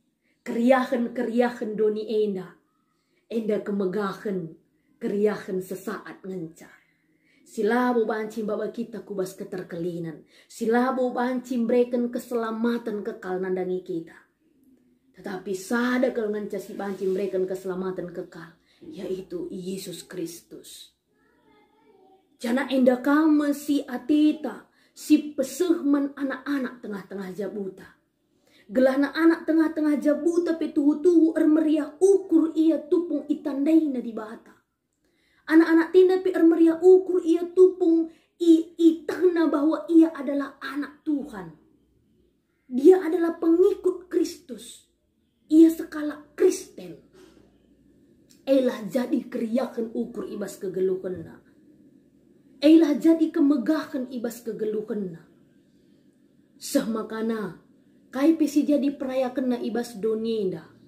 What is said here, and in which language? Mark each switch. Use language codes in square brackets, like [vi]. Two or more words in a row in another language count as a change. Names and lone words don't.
[btx] Keriahan doni endah. Endah kemegahan. Keriahan sesaat ngenca. Silabo bancim baba kita kubas keterkelinan. Silabo bancim [id] berikan keselamatan kekal [btx] nandangi kita. Tetapi sada kalau ngenca si bancim [id] berikan keselamatan kekal. Yaitu Yesus Kristus. [btx] Jana endah kama si atita. Si pesehman anak-anak tengah-tengah jabuta. Gelana anak tengah-tengah jabuta petuhu-tuhu ermeriah ukur ia tupung itandaina di bata. Anak-anak tinda pi ermeriah ukur ia tupung itahna [id] bahwa ia adalah anak Tuhan. Dia adalah pengikut Kristus. [btx] Ia sekala Kristen. Elah jadi keriakan ukur ibas kegeluhanna. Elah jadi kemegahan ibas kegeluhanna. Semakana kai pesi jadi perayakan na ibas donienda.